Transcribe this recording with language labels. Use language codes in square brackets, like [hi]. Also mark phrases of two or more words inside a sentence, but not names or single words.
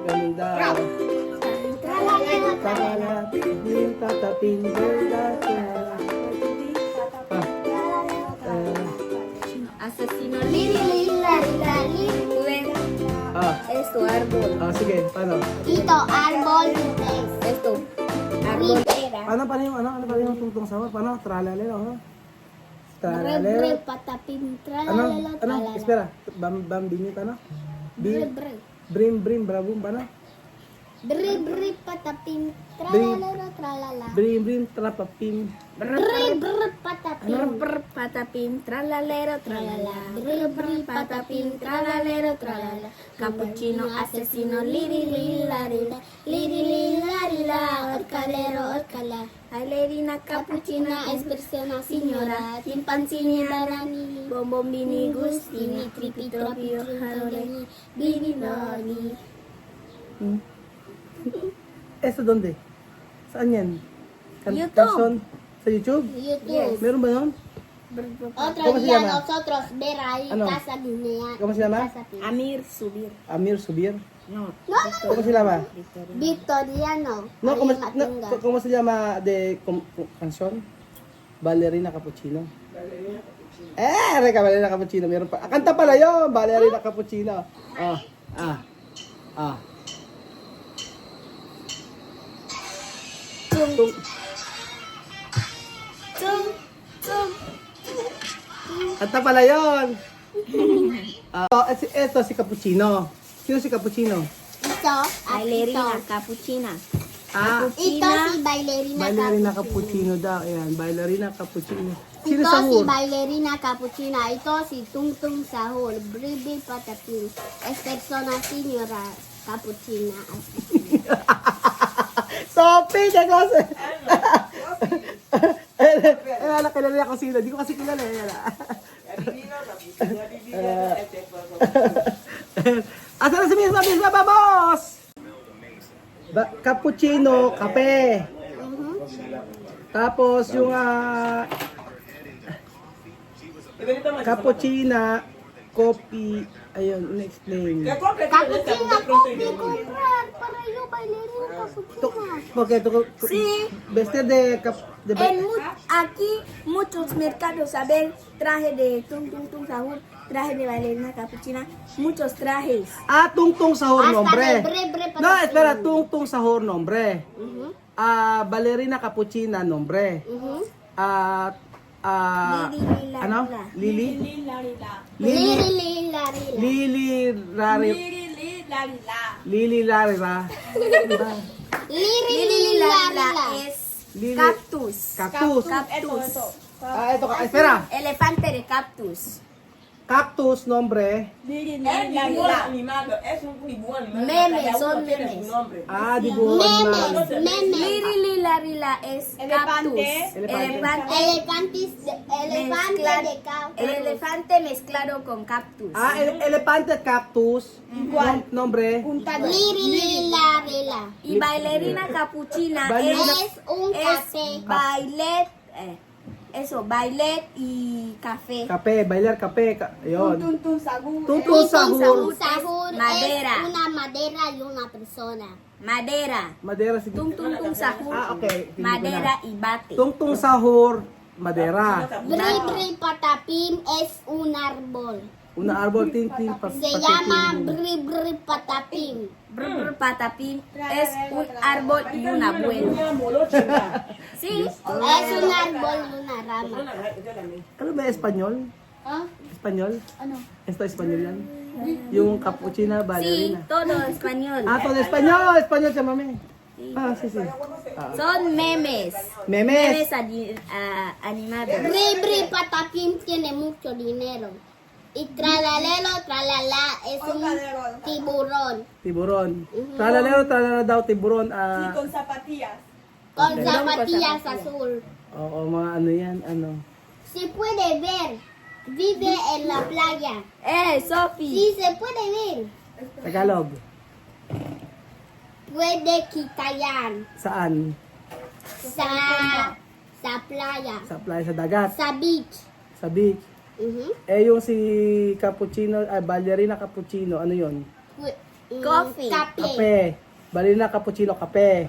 [es] Zelda. Tralala, pim, tatapim, Zelda. Asesino Lili, Lali, es tu árbol. [tl] Sige, paano? Ito, [es] árbol. Es tu árbol. [tl] Paano yung tungtong sahur? Paano? Tralalero, Bre, Tralalero. patapim, Ano? tralala, Espera. Bambini, paano? Bre, bre. Brim, brabum, paano? Bre, patapim, tralala. Brim, trapapim. Bre, patapim. Patapim, tralalero, tralala. Patapim, tralalero, tralala. Cappuccino, asesino, liri, larila. Liri, larila, orcalera. [es] Bailarina, cappuccina, es persona, signora. [tl] Timpanzini, darani. Bombombini, gustini, tripitropio, jaroleni. Biriloni. Sa donde? Saan yan? YouTube. Canson? Sa YouTube? YouTube. Meron ba yun? [es] Otro ¿Cómo se día llama? nosotros ver ahí [tl] Ano? [es] Casa Guinea. ¿Cómo se llama? Casa Guinea. Amir, subir. Amir Subir. No. ¿Cómo se llama? Victoriano. No, Ahí ¿cómo, en Matinga. ¿cómo se llama de canción? [tl] Ballerina Cappuccino. Ballerina Cappuccino. Meron pa. Kanta pala yun. Ballerina Cappuccino. Kanta pala yun. Ito si Cappuccino. Sino si Cappuccino? Ito, Bailarina, ito. cappuccina. Ito si bailarina, Ballerina cappuccino. Cappuccino daw. Ayan, Ballerina Cappuccino. Sino Ito si sahur? bailarina cappuccina. Ito si Tung Tung Sahur. Bribi Patapin. [es] Es persona señora cappuccina. [tl] Sophie, na klase. Kilala ko sila. Di ko kasi kilala. [ceb] Asa na si Misma, babos! [tl] Cappuccino, kape. Tapos yung cappuccina, coffee. Ayun, in-explain. Cappuccina, coffee, [es] comprar. Para yo bailarina cappuccina. Porque Sí. vestir de Aquí muchos mercados, a ver, traje de tung tung tung sahur, traje de bailarina capuchina, muchos trajes. Tungtung sahur Hasta nombre. de bre No, patapin. espera, tungtung sahur nombre. Ujú, Ballerina cappuccina nombre. ujú. Lili, [tl] Ano? [es] Lila. Lili? Lili, larila. Lili Rari. Lili Larira. Lili, larila. Es Lili. cactus. Cactus. Cactus. [tl] Ito ka. [es] Espera. Elefante de cactus. Cactus nombre. Memes, son memes. [tl] Dibuhan man. [es] Memes. Lili, Larila es cactus. Elefante. Elefante de cactus. El elefante mezclado con cactus. Elefante cactus. Nombre. Lili, larila. Y bailarina capuchina Bailarina- Es un café. bailet, bailet y café. [tl] Kape. Bailar kape. Ayun. Tungtung [es] Un sahur. sahur Madera. es una madera y una persona. Madera. Madera sige. Tung tung tung sahur. [tl] Okay. Hindi ko na. [es] Madera y bate. Tungtung sahur. Madera. Bri patapim es un árbol. Una árbol tin Se llama bri patapim. Brr, patapín es un árbol y un abuelo. Sí. Es un árbol y una rama. [tl] Ano ba Espanyol? Espanyol? Ano? Ito Espanyol yan? Yung cappuccina [es] Sí, ballerina. todo español. Todo Espanyol! [tl] Espanyol siya, mami. [es] Sí. Son memes. Memes. Animados. Bri patapim tiene mucho dinero. Y tralala es un tiburón. Tiburon. Tralala daw, tiburon. Con zapatillas. Con Okay. zapatillas azul. [tl] Oo, mga ano yan, ano. [es] Se puede ver. Vive en la playa. Sophie. Sí, se puede ver. [tl] Tagalog. Puede kitayan. Saan? Sa playa. Sa playa, sa dagat. Sa beach. Sa beach. Ujú. Yung si cappuccino, ballerina cappuccino, ano yon? Coffee. Kape. Kape. Ballerina cappuccino, kape.